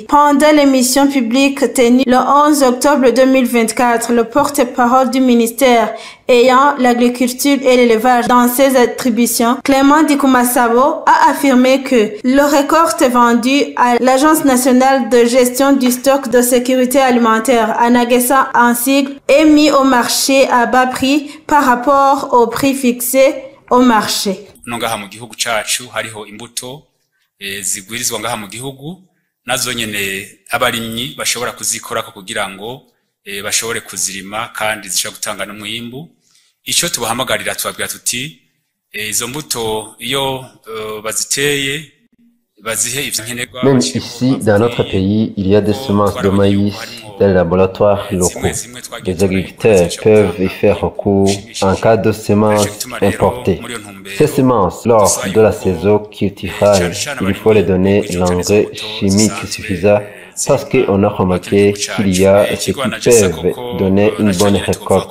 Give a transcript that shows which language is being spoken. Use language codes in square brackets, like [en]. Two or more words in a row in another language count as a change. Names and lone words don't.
[fr] Pendant l'émission publique tenue le 11 octobre 2024, le porte-parole du ministère ayant l'agriculture et l'élevage dans ses attributions, Clément Dikumasabo a affirmé que le récolte vendu à l'Agence nationale de gestion du stock de sécurité alimentaire, Anagesa en sigle, est mis au marché à bas prix par rapport au prix fixé au marché. [rn] Ngaha mu gihugu cacu hariho imbuto zigwirizwa ngaha mu gihugu nazo nyene abarimyi bashobora kuzikorako kugira ngo bashobore kuzirima kandi zishobora gutanga n'umwimbu. Ico tubahamagarira tubabwira tuti izo mbuto iyo baziteye bazihe ivyo nkenerwa. [fr] Même ici, dans notre pays, il y a des semences de maïs dans les laboratoires locaux. Les agriculteurs peuvent y faire recours en cas de semences importées. Ces semences, lors de la saison culturale, il faut les donner l'engrais chimique suffisant parce qu'on a remarqué qu'il y a ceux qui peuvent donner une bonne récolte.